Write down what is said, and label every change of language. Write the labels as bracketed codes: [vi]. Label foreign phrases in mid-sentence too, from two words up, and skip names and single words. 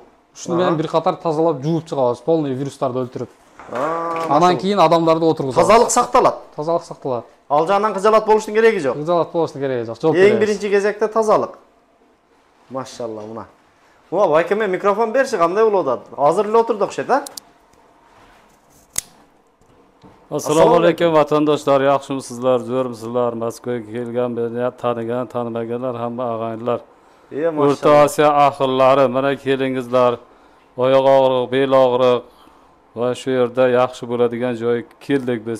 [ky] Ушуну менен бир катар тазалап жууп чыгабыз, полный вирустарды өлтүрүп. Анан кийин адамдарды отургузабыз. Тазалык сакталат. Тазалык сакталат. Ал жагынан кыжалат болуштун кереги жок. Кыжалат болуштун кереги жок. Эң биринчи кезекте тазалык. Машалла мына. Муа байкеме микрофон берши, кандай болуп атат? Азыр эле отурду окшойт, а? [uz] Assalomu alaykum vatandoshlar, yaxshimisizlar, zo'rmisizlar? Moskvaga kelgan, beni tanigan, tanimaganlar hamma og'aynilar. O'rta Osiyo ahillari, mana kelingizlar. Oyoq og'riq, bel og'riq va shu yerda yaxshi bo'ladigan joy keldik biz.